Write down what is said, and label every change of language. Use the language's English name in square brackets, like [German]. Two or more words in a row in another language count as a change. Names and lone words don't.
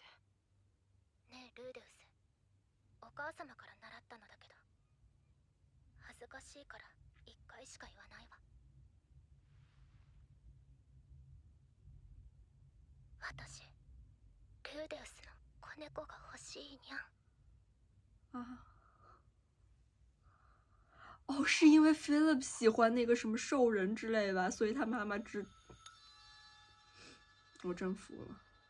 [Japanese] ねえルーデウス、お母様から習ったのだけど、恥ずかしいから1回しか言わないわ。私ルーデウスの子猫が欲しいにゃん。 [Chinese] 啊。哦，是因为 Philip 喜欢那个什么兽人之类吧，所以他妈妈我真服了。